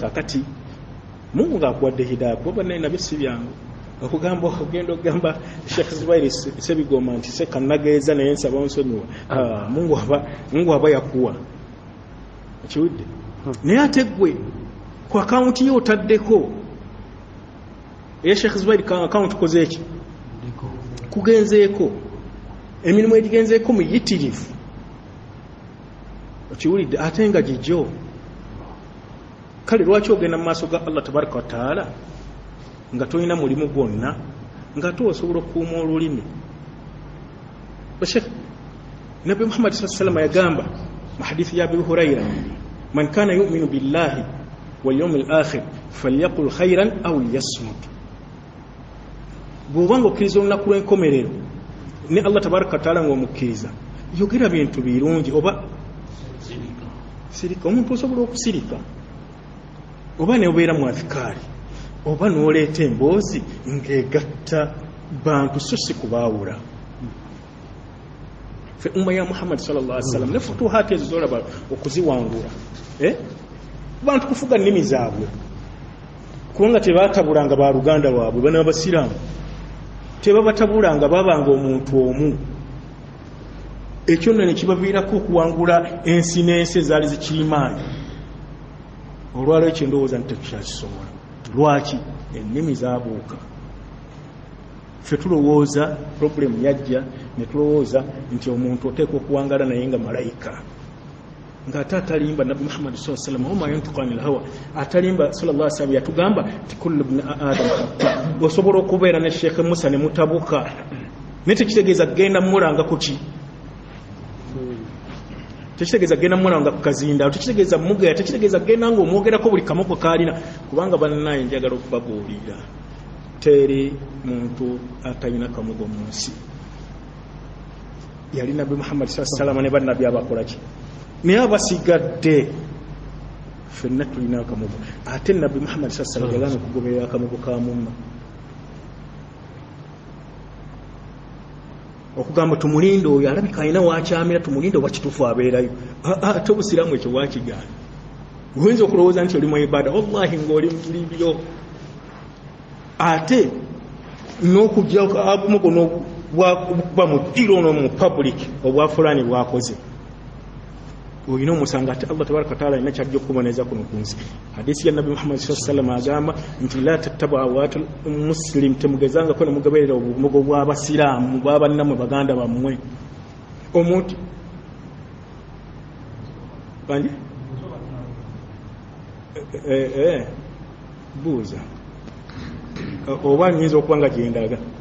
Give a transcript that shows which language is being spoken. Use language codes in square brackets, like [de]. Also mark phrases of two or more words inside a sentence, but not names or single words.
[lg] kakati Mungu ng'akuwadde hidaya kuba naye nabyo si byangu okugamba ogenda okugamba Sheikh Zubairi Sebigoma nti se kannageeza naye nsaba onsonyiwa Mungu aba yakuwa kiwudde naye ate ggwe ku akawunti yo otaddeko eya Sheikh Zubairi akawunti koze eki kugenzeeko emirimu egigenzeeko muyitirivu okiwulidde ate nga gijjo kale lwaki ogenda mu maaso ga [ar] الله تبارك وتعالى [lg] nga tolina mulimu gwonna nga ate osobola okukuuma olulimi nabbi [ar] محمد صلى الله عليه وسلم [lg] yagamba mu hadithi ya Abu Huraira [ar] من كان يؤمن بالله واليوم الآخر فليقل خيرا أو ليصمت [lg] bw'obanga okkiriza olunaku lw'enkomerero ne [ar] الله تبارك وتعالى [lg] ng'omukkiriza yogera bintu birungi oba sirika omuntu osobola okusirika oba ne obeera mu afikaari oba n'oleeta emboozi ng'egatta bantu so si kubaawula fe umma ya [ar] محمد صلى الله عليه وسلم [lg] ne futuhaati ezo zolaba okuziwangula bantu kufuga nnimi zaabwe kubanga tebaatabulanga ba luganda lwabwe bana abasiraamu tebabatabulanga babanga omuntu omu ekyo nno ne kibaviirako okuwangula ensi n'ensi ezaali zikirimaanyi olwalwo ekyo ndowooza nti tekukyakisobola lwaki ennimi zaabuuka ffe tulowooza problemu yajja ne tulowooza nti omuntu oteeka okuwangala naye nga malayika ng'ate atalimba nabbi [ar] محمد صلى الله عليه وسلم وما ينطق عن الهوى [lg] atalimba [ar] صلى الله عليه وسلم [lg] yatugamba ti [ar] كل ابن آدم [lg] osobola okubeera ne Sheikh Musa ne mutabuka ne tekitegeeza genda mulanga kuki tekitegeeza genda mulanga ku kazinda tekitegeeza mugeya tekitegeeza genda ng'omwogerako buli kamogo kaalina kubanga bannaye njagala okubabuulira teri muntu atalina kamogo mu nsi yali nabbi [ar] محمد صلى الله عليه وسلم [lg] ne bannabbi abakolaki naye abasigadde ffenna tulina akamogo ate nabbi [ar] محمد صلى الله عليه وسلم [lg] yagana okugoberera akamogo ka mumma okugamba tumulinde oyo alabika alina wakyamira tumulinde oba kituufu abeerayo ate obusiraamu ekyo wakigaana oyinza okulowooza nti oli mu ibada wallahi ng'oli mulibyo ate n'okujja akamogo n'okuba mu ddiro no mu public obwafulaani bwakoze oyina omusanga ate [ar] الله تبارك وتعالى [lg] alina kyajja okuboneza kuno ku nsi hadisi ya nabbi [ar] محمد صلى الله عليه وسلم [lg] agamba nti [ar] لا تتبع عورات المسلم [lg] temugezangako ne mugoberera obumogo bw'abasiraamu bw'abannamwe baganda bammwe omuntu bandi buuza oba nyinza okuba nga gyendaga